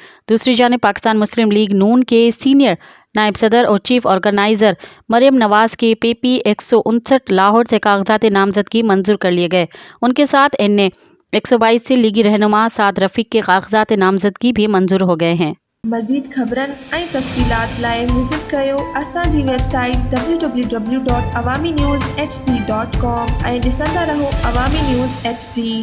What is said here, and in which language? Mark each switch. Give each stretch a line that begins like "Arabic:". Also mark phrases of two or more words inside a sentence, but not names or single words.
Urdu: دوسری جانب پاکستان مسلم لیگ نون کے سینئر نائب صدر اور چیف آرگنائزر مریم نواز کے PP 159 لاہور سے کاغذات نامزدگی منظور کر لیے گئے۔ ان کے ساتھ NA 122 سے لیگی رہنما سعد رفیق کے کاغذات نامزدگی بھی منظور ہو گئے ہیں۔
Sindhi: مزید خبرن ऐं तफ़सीलात लाइ विज़िट कयो असांजी वेबसाइट www.awamiNewsHD.com ऐं ॾिसंदा रहो अवामी न्यूज़ HD।